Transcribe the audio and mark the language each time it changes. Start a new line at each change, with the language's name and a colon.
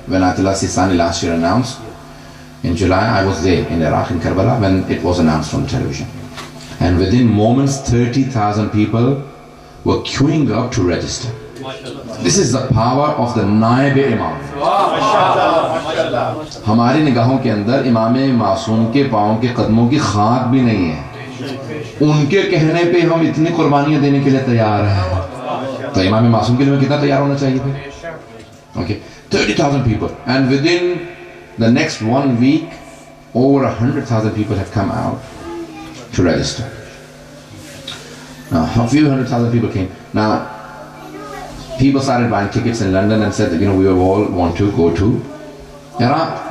English: When Ayatollah Sistani last year announced, in July, I was there in Iraq, in Karbala, when it was announced on television. And within moments, 30,000 people were queuing up to register. This is the power of the Naib Imam.
Urdu: ہماری نگاہوں کے اندر امام معصوم کے پاؤں کے قدموں کی خاک بھی نہیں ہے. ان کے کہنے پہ ہم اتنی قربانیاں دینے کے لیے تیار ہیں. تو امام معصوم کے لیے کتنا تیار ہونا چاہیے پھر؟
English: Okay, 30,000 people. And within the next 1 week, over 100,000 people have come out to register. Now, a few 100,000 people came. Now, people started buying tickets in London and said that, we all want to go to Iraq.